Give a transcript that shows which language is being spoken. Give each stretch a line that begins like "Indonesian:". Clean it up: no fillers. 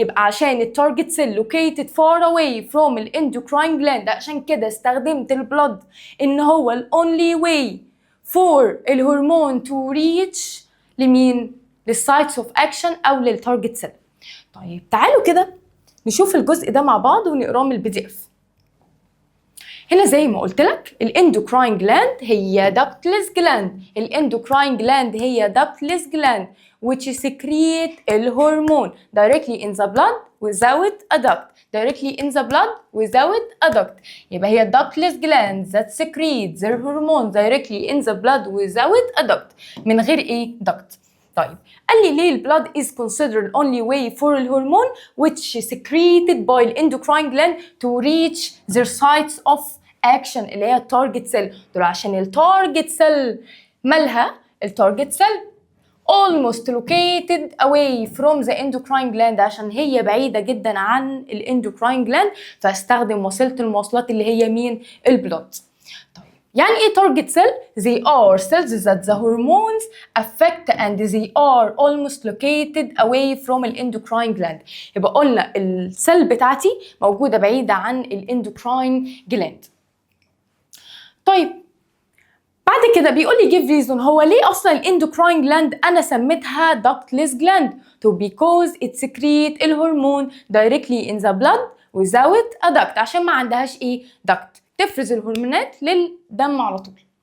Arabic: يبقى عشان التارجت سيل
English: located far away from
Arabic: الاندوكراين جلاند، عشان كده استخدمت البلد ان هو ال
English: only way for
Arabic: الهرمون
English: to reach
Arabic: لمين؟ للسايتس اوف اكشن او للتارجت سيل. طيب تعالوا كده نشوف الجزء ده مع بعض ونقراه من البي دي اف. هنا زي ما قلت لك الاندوكراين جلاند هي ductless جلاند.
English: الاندوكراين جلاند هي ductless gland which secrete الهرمون directly in the blood without a duct. directly in the blood without a duct. يبقى هي ductless glands that secrete their hormone directly in the blood without a duct.
Arabic: من غير ايه؟ duct. طيب قال لي ليه البلاد
English: is considered only way for
Arabic: الهرمون
English: which secreted by
Arabic: الendocrine gland
English: to reach their sites of action
Arabic: اللي هي التارجت سيل. دول عشان التارجت سيل مالها؟ التارجت سيل
English: almost located away from the endocrine gland
Arabic: عشان هي بعيدة جدا عن الاندوكراين جلاند، فاستخدم وسيلة المواصلات اللي هي مين؟ البلود. طيب يعني ايه
English: target cell؟ They are cells that the hormones affect and they are almost located away from الاندوكراين gland.
Arabic: يبقى قلنا السيل بتاعتي موجودة بعيدة عن الاندوكراين جلاند. طيب بعد كده بيقول لي
English: give reason،
Arabic: هو ليه اصلا الاندوكراين جلاند انا سميتها ductless gland؟
English: to because it secrete
Arabic: الهرمون
English: directly in the blood without a duct،
Arabic: عشان ما عندهاش ايه؟ duct، تفرز الهرمونات للدم على طول.